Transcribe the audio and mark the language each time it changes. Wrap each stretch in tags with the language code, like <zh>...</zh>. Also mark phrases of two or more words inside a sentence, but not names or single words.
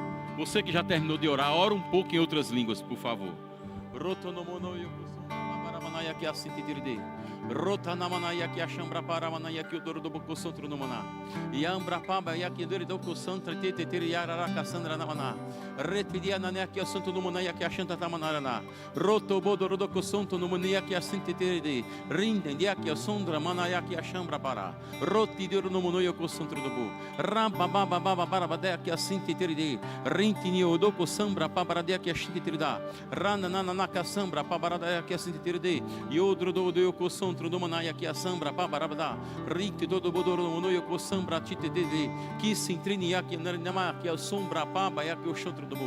<pt>Você que já terminou de orar, ora um pouco em outras línguas, por favor. Rota na manaya que a chambra para manaya que o doro do boco centro no maná. Yambra paba ya que doro do boco centro tete teriara Cassandra na maná. Retidia na né que o santo no manaya que a chanta ta manarana. Roto bodoro do boco centro no manaya que a sinte teride. Rinde dia que o sondra manaya que a chambra para. Roti doro no manoio co centro do bo. Ramba baba baba baba dia que a sinte teride. Rintini o do co sambra para dia que a sinte terida. Rana na na Cassambra para dia que a sinte teride. Yodro do co centro do manaya que a sambra pabarabada rite todo bodoro no noio co sambra tite de que se intrinia que nama que a sombra paba ya que o chantro do</pt>